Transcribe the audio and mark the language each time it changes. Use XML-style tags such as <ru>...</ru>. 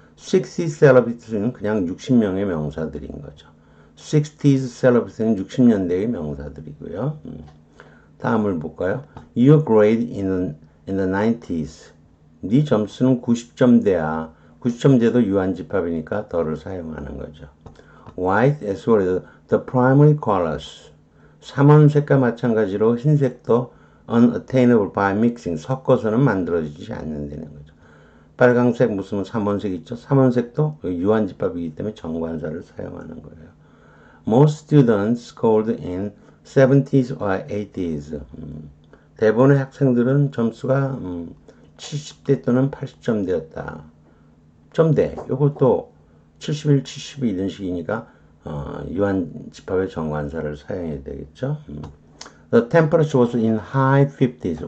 <ko>60 celebrities는 그냥 60명의 명사들인 거죠. 60s celebrities는 60년대의 명사들이고요. 다음을 볼까요?</ko> <en>Your grade in the 90s.</en> <ko>네 점수는 90점대야. 90점대도 유한집합이니까 더를 사용하는 거죠.</ko> <en>White as well as the primary colors.</en> <ko>삼원색과 마찬가지로 흰색도</ko> <en>unattainable by mixing.</en> <ko>섞어서는 만들어지지 않는다는 거죠. 빨강색 무슨 삼원색 있죠? 삼원색도 유한집합이기 때문에 정관사를 사용하는 거예요.</ko> <en>Most students scored in 70s or 80s.</en> <ko>대부분의 학생들은 점수가 70대 또는 80점대였다. 점대. 이것도 71, 72 이런 식이니까 유한집합의 정관사를 사용해야 되겠죠.</ko> <en>The temperature was in high 50s.</en>